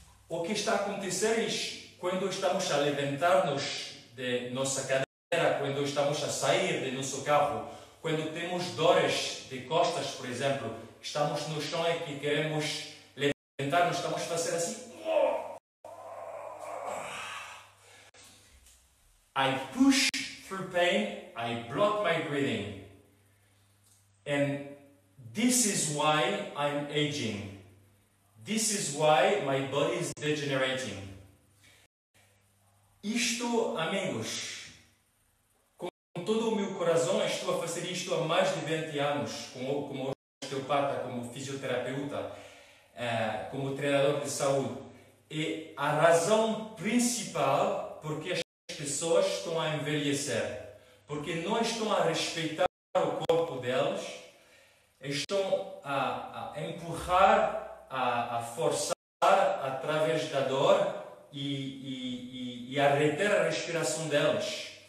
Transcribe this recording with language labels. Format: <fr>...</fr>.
<pt>O que está a acontecer é quando estamos a levantar-nos de nossa cadeira, quando estamos a sair de nosso carro, quando temos dores de costas, por exemplo, estamos no chão e que queremos levantar-nos, estamos a fazer assim.</pt> <en>I push through pain, I block my breathing. And this is why I'm aging. This is why my body is degenerating.</en> <pt>Isto, amigos, com todo o meu coração, estou a fazer isto há mais de 20 anos, como osteopata, como fisioterapeuta, como treinador de saúde. E a razão principal porque as pessoas estão a envelhecer, porque não estão a respeitar o corpo delas, estão a empurrar, a forçar através da dor e a reter a respiração delas.</pt>